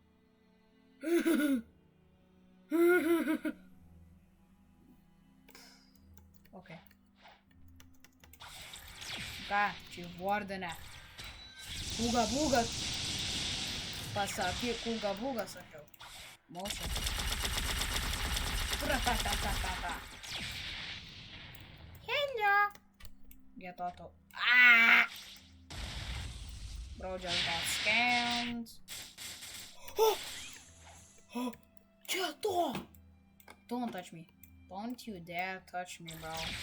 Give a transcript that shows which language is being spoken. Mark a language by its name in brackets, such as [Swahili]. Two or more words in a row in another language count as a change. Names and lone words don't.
[English] Okay. [Lithuanian] Ką, čia Wardene. Kūga būga. Pasakyk, kūga būga, sakiau. [English] Motion. Tra-ta-ta-ta-ta-ta. Hello. Get auto. Ah! Bro just got scammed. Get off! Don't touch me. Don't you dare touch me, bro.